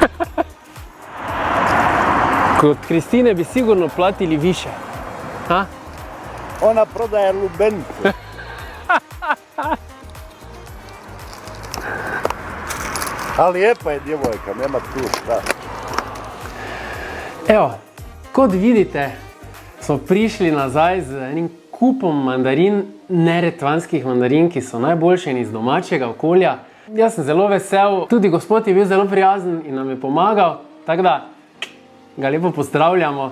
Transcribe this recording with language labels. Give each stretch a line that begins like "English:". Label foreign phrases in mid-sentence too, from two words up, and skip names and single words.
Croatian: Kod Kristine bi sigurno platili više. Ha? Ona prodaje lubenice. Ali lijepa je djevojka, nema tu šta.
Slovenian: Evo, kot vidite, smo prišli nazaj z enim kupom mandarin, neretvanskih mandarin, ki so najboljše in iz domačega okolja. Jaz sem zelo vesel, tudi gospod je bil zelo prijazen in nam je pomagal, tako da ga lepo pozdravljamo.